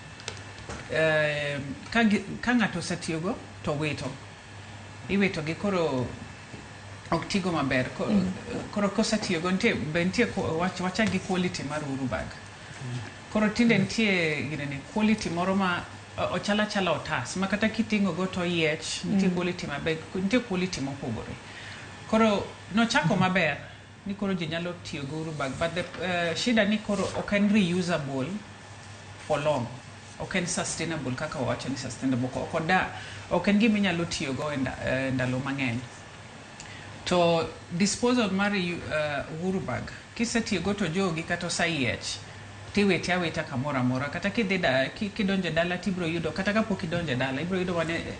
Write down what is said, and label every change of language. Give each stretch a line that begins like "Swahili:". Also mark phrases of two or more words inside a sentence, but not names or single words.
Luo (Kenya and Tanzania): ka ng'ato osetiyogo to iwito gi koro ok tigo maber koro kosetiyogo nitie wacha gi quality mar Uhuru Bag koro tinde nitie quality moro ma ochala otas ma kata kiting'o go to yiech nitie quality maber nitie quality mopogore koro nochako maber ni koro ji nyalo tiyo go Uhuru Bag
English: but the
Luo (Kenya and Tanzania): shida ni koro ok en
English: reusable for long
Luo (Kenya and Tanzania): ok en sustainable kaka wacho ni sustainable ok en gima inyalo tiyo go ndalo mang'eny to disposal mar Uhuru Bag kisetiyo go to jogi kata osayiech tiwiti awita kamoro amora kata kidonjo dala tibro yudo kata kapok idonjo dala ibro yudo wane